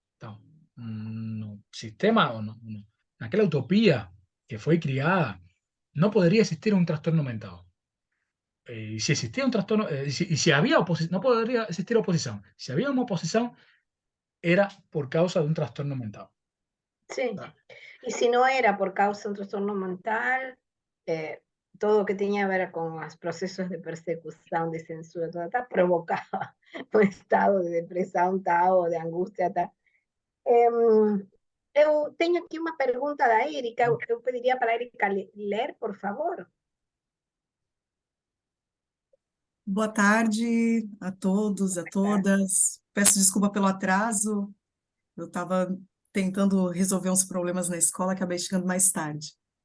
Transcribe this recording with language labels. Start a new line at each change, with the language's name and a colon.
Portuguese: Então, no sistema, ou naquela utopia que foi criada, não poderia existir um transtorno mental.
Spanish: Y si existía un trastorno, y si había oposición, no podría existir oposición. Si había una oposición, era por causa de un trastorno mental. Sí. Ah, Y si no era por causa de un trastorno mental, todo lo que tenía que ver con los procesos de persecución, de censura, tal, provocaba un estado de depresión tal, o de angustia tal.
Portuguese: Eu tenho aqui uma pergunta da Erika, eu pediria para a Erika ler, por favor. Boa tarde a todos, a todas. Peço desculpa pelo atraso. Eu estava tentando resolver uns problemas na escola, acabei chegando mais tarde.